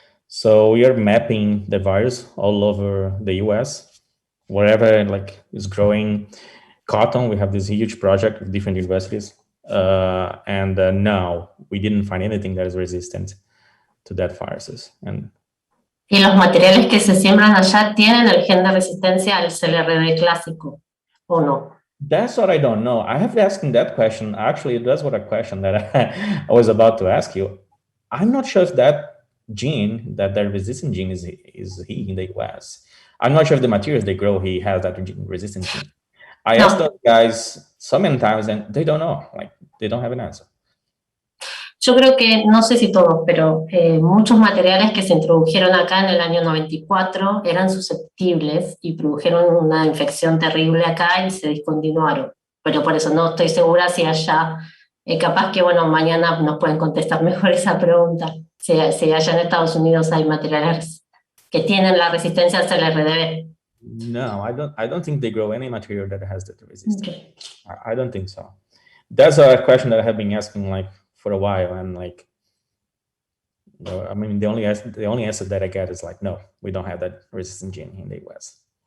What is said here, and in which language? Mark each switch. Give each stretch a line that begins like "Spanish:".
English: So we are mapping the virus all over the US, wherever like is growing cotton. We have this huge project with different universities. And no, we didn't find anything that is resistant to that viruses. And
Spanish: ¿Y los materiales que se siembran allá tienen el gen de resistencia al CLRD clásico o no?
English: That's what I don't know. I have asked that question. Actually, that's what a question that I was about to ask you. I'm not sure if that gene, that the resistant gene is he in the US. I'm not sure if the materials they grow, he has that resistant gene. I asked those guys so many times and they don't know, like they don't have an answer.
Spanish: Yo creo que, no sé si todos, pero muchos materiales que se introdujeron acá en el año 94 eran susceptibles y produjeron una infección terrible acá y se discontinuaron. Pero por eso no estoy segura si allá, capaz que, bueno, mañana nos pueden contestar mejor esa pregunta. Si allá en Estados Unidos hay materiales que tienen la resistencia al CLRD.
English: No, I don't think they grow any material that has that resistance. Okay. I don't think so. That's a question that I have been asking like for a while, and like, I mean, the only answer that I get is like, no, we don't have that resistant gene in the US.